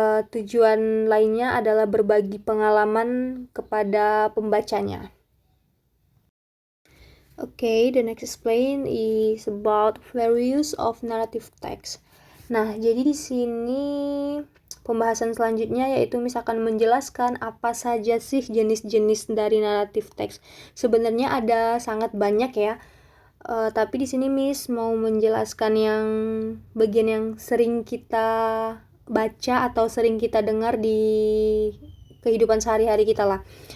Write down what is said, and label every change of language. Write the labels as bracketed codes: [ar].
[id] Tujuan lainnya adalah berbagi pengalaman kepada pembacanya. [en] The next explain is about various of narrative text. [id] Nah, jadi di sini pembahasan selanjutnya yaitu misalkan menjelaskan apa saja sih jenis-jenis dari narrative text. Sebenarnya ada sangat banyak ya. Tapi di sini Miss mau menjelaskan yang bagian yang sering kita baca atau sering kita dengar di kehidupan sehari-hari kita lah.